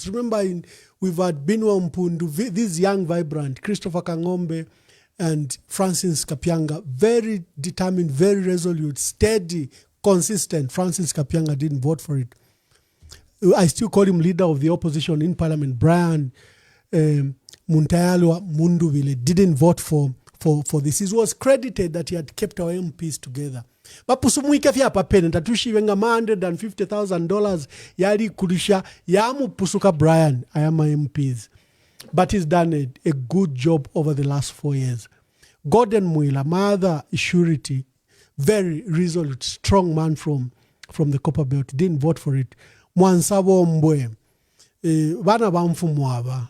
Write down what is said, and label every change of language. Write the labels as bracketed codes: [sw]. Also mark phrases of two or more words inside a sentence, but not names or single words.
[en] Remember, we've had Binwa Mpundu, this young, vibrant, Christopher Kangombe and Francis Kapianga, very determined, very resolute, steady, consistent. Francis Kapianga didn't vote for it. I still call him leader of the opposition in Parliament. Brian Muntayalwa Munduvile didn't vote for this. It was credited that he had kept our MPs together. [bem] Bapusumuike fya papene tatushivenga $150,000 yali kulisha yamu pusuka Brian ayama MPs. [en] But he's done a good job over the last 4 years. Gordon Muila, my other surety, very resolute, strong man from the Copper Belt, didn't vote for it. Mwansabo Mbwe, Bana Bamfumwaba.